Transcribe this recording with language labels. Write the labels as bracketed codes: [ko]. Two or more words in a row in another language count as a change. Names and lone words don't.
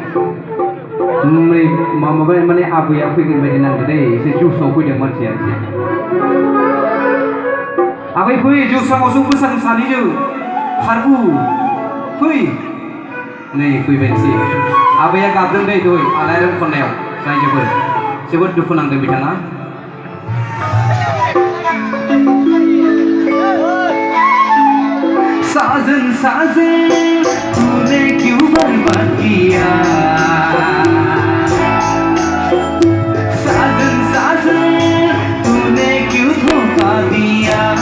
[brx] माबा माने आबैया फैगोन बायदि नांदो दै एसे जुसाव फैदों मानसिया एसे आबै फै जुसावसो मोसानो सानैजों खारबु फै नै फैबायसै आबैया गाबदों दै दहाय आलायारन खन्नायाव रायजोफोर जोबोद दुखु नांदों बिथाङा [hi] साजन साजन तूने क्यों बर्बाद किया साजन साजन तूने क्यों धोखा दिया